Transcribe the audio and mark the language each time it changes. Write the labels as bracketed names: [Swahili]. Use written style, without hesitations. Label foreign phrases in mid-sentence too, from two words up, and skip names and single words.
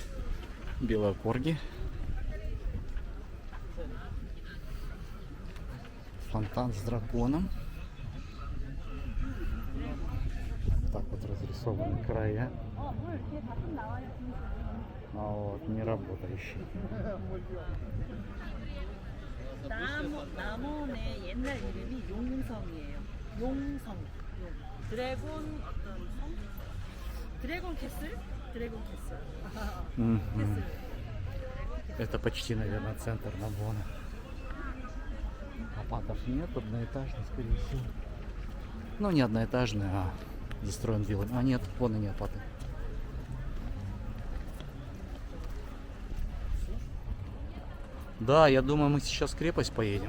[Russian] Белые корги. Фонтан с драконом. Так вот разрисованы края. А вот не работающий. [Korean] 남원의 옛날 이름이 용성이에요. 용성. [English] 드래곤 [Korean] 어떤 성? [English] Dragon castle? Dragon castle. Мгм. [Russian] Это почти, наверное, центр Намвона. Апатов нет, одноэтажный, скорее всего. Ну, не одноэтажный, а застроен виллами. А нет, вон они апаты. Да, я думаю, мы сейчас в крепость поедем.